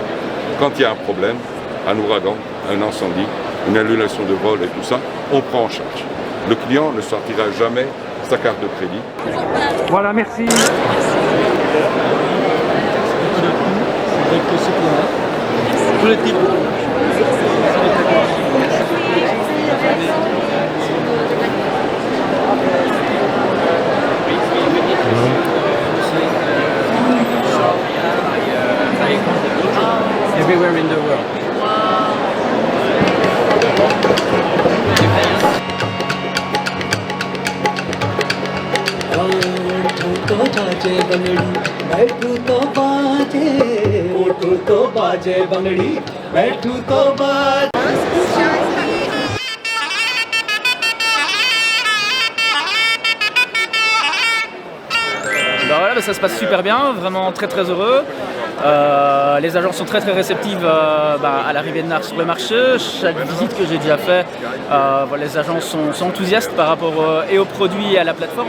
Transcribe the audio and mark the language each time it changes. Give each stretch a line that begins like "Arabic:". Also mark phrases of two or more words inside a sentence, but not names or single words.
French: Quand il y a un problème, un ouragan, un incendie, une annulation de vol et tout ça, on prend en charge. Le client ne sortira jamais sa carte de crédit. Voilà, merci. Tous les types.
English: Everywhere in the world.
Hindi: बैठू तो बाजे उठू तो बाजे बंगड़ी बैठू तो बाजे
French: Ben voilà, ça se passe super bien, vraiment très très heureux. Les agents sont très très réceptifs à l'arrivée de NAR sur le marché. Chaque visite que j'ai déjà fait, les agents sont enthousiastes par rapport et aux produits et à la plateforme.